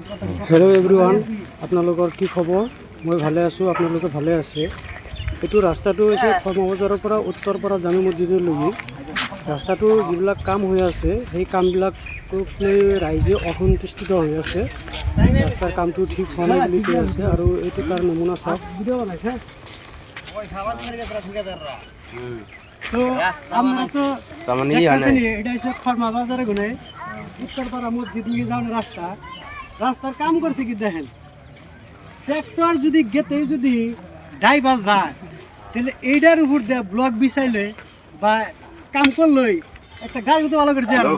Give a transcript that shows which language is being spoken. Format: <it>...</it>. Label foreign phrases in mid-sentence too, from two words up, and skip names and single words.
<en>Hello everyone,</en> <as>আপোনালোকৰ কি খবৰ? মই ভালে আছোঁ, আপোনালোকে ভালে আছে? এইটো ৰাস্তাটো হৈছে কৰ্মবজাৰৰ পৰা উত্তৰপাৰা জামে মছজিদলৈকে। ৰাস্তাটোৰ যিবিলাক কাম হৈ আছে সেই কামবিলাকক লৈ ৰাইজে অসন্তুষ্ট হৈ আছে। ৰাস্তাৰ কামটো ঠিক হোৱা নাই বুলি কৈ আছে আৰু এইটো তাৰ নমুনা চাওক।</as> <bn>উত্তরপাড়া মসজিদ নিয়ে যাওয়ার রাস্তার কাম করছে কি দেখেন, ট্রাক্টর যদি গেতে যদি ড্রাইভার যায় তাহলে এইটার উপর দিয়ে ব্লক বিছাইলে বা কাম করলেই একটা গাড়ি তো ভালো করে যায় না।</bn>